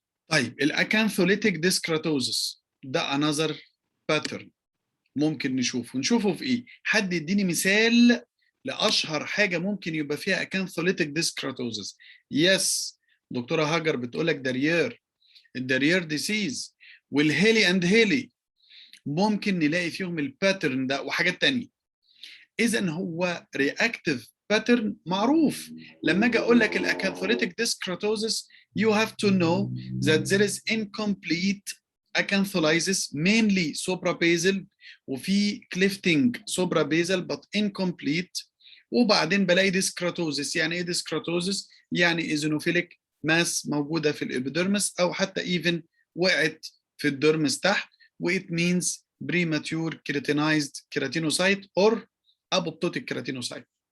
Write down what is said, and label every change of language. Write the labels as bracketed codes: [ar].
[ar] طيب الاكانثوليتيك ديسكراتوزس ده [en] another pattern [ar] ممكن نشوفه في ايه؟ حد يديني مثال لاشهر حاجه ممكن يبقى فيها اكانثوليتيك ديسكراتوزس. يس، دكتوره هاجر بتقول لك دارير، الدارير ديسيز والهيلي اند هيلي ممكن نلاقي فيهم الباترن ده وحاجات تانية. اذا هو رياكتيف باترن معروف. لما اجي اقول لك الاكانثوليتيك ديسكراتوزس [en] you have to know that there is incomplete acantholysis mainly suprabasal [ar] وفي [en] clifting suprabasal but incomplete. [ar] وبعدين بلاقي ديسكراتوزس. يعني ايه ديسكراتوزس؟ يعني ايزونوفيليك ماس موجوده في الابيدرمس او حتى ايفن وقعت في الدرمس تحت و [en] it means premature keratinized keratinocyte or apoptotic keratinocyte.